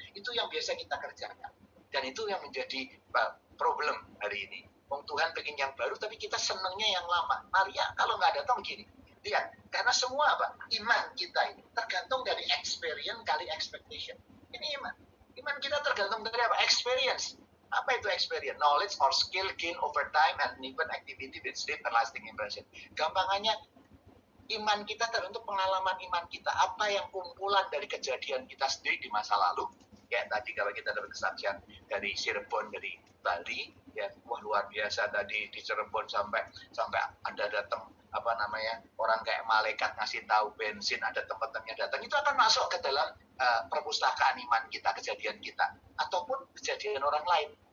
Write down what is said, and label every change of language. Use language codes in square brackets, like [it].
[id] Itu yang biasa kita kerjakan. Dan itu yang menjadi problem hari ini. Tuhan pengen yang baru, tapi kita senangnya yang lama. Maria kalau nggak datang begini. Lihat, karena semua apa? Iman kita ini tergantung dari experience kali expectation. Ini iman. Iman kita tergantung dari apa? Experience. Apa itu experience? [en] Knowledge or skill gain over time and even activity with deep and lasting impression. [id] Gampangannya, iman kita tergantung pengalaman iman kita. Apa yang kumpulan dari kejadian kita sendiri di masa lalu. Ya tadi kalau kita dapat kesaksian dari Cirebon, dari Bali, ya wah luar biasa tadi di Cirebon sampai ada datang orang kayak malaikat ngasih tahu bensin, ada teman-temannya datang, itu akan masuk ke dalam perpustakaan iman kita, kejadian kita, ataupun kejadian orang lain.